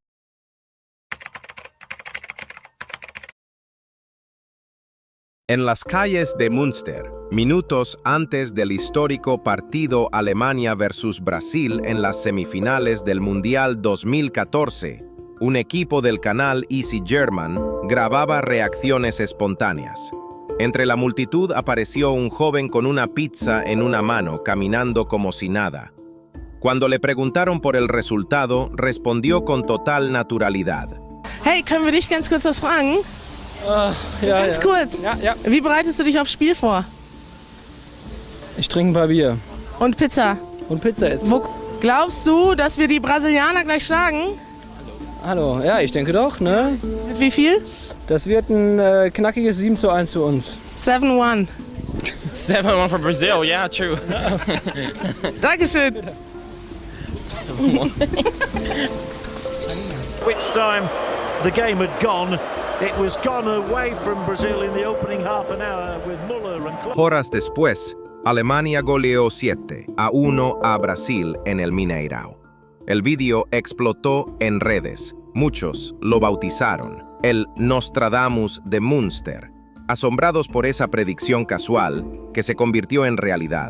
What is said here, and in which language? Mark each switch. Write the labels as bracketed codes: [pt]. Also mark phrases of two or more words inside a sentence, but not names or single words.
[es] En las calles de Münster, minutos antes del histórico partido Alemania versus Brasil en las semifinales del Mundial 2014, un equipo del canal Easy German grababa reacciones espontáneas. Entre la multitud apareció un joven con una pizza en una mano, caminando como si nada. Cuando le preguntaron por el resultado, respondió con total naturalidad: [de] Hey, können wir dich ganz kurz was fragen? Ja, Ganz kurz. Ja. Wie bereitest du dich aufs Spiel vor? Ich trinke ein paar Bier Und Pizza. und Pizza essen. Wo glaubst du, dass wir die Brasilianer gleich schlagen? Hallo, ja, ich denke doch, ne? Mit wie viel? Das wird ein knackiges 7:1 für uns. 7-1. [en] 7-1 for Brazil, yeah, true. [de] Dankeschön. [en] Which time the game had gone. It was gone away from Brazil in the opening half an hour with Muller and Klopp. [es] Horas después, Alemania goleó 7-1 a Brasil en el Mineirao. El vídeo explotó en redes. Muchos lo bautizaron el Nostradamus de Münster, asombrados por esa predicción casual que se convirtió en realidad.